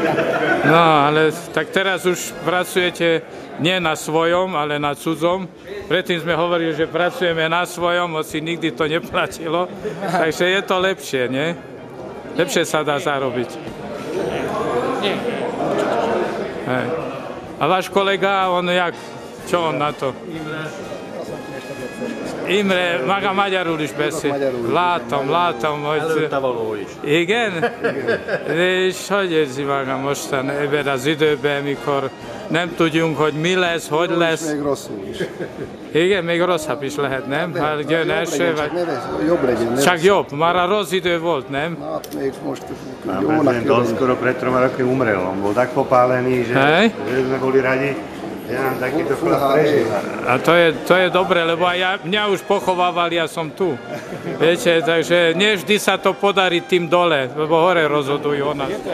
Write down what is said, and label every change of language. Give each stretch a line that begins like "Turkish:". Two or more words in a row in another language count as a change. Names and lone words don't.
Slovak: No, ale tak teraz už pracujete nie na svojom, ale na cudzom. Predtým sme hovorili, že pracujeme na svojom, hoci nikdy to neplatilo. Takže je to lepšie, nie? Lepšie sa dá zarobiť. Hej. A váš kolega, on jak? Čo on na to?
Hungarian: Imre, maga magyarul is beszél. Látom. Igen? És hogy érzi maga mostan ebben az időben, mikor nem tudjunk, hogy mi lesz, hogy lesz? Még rosszul is. Igen, még rosszabb is lehet, nem? Hát jön eső, vagy... Jobb legyen. Csak jobb, már a rossz idő volt, nem? Na, még most
Slovak: Pán
Hungarian: jónak
Slovak: prezident on skoro pred 3 rokmi umrel. On bol tak popálený, že sme boli radi, že nám takýto chlap prežil. A to je dobre, lebo aj mňa už pochovávali, ja som tu. Viete, takže nie vždy sa to podarí tým dole, lebo hore rozhodujú o nás.